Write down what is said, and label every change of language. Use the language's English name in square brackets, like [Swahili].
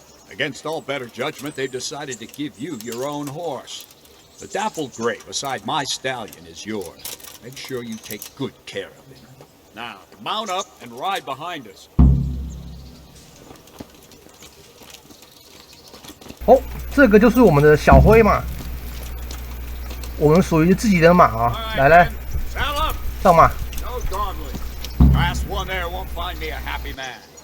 [English] Against all better judgment, they've decided to give you your own horse. The dappled gray beside my stallion is yours. Make sure you take good care of him. Now, mount up and ride behind us. [Chinese] 哦，这个就是我们的小灰马，我们属于自己的马啊！来，上马。 [English] No dawdling. Last one there won't find me a happy man.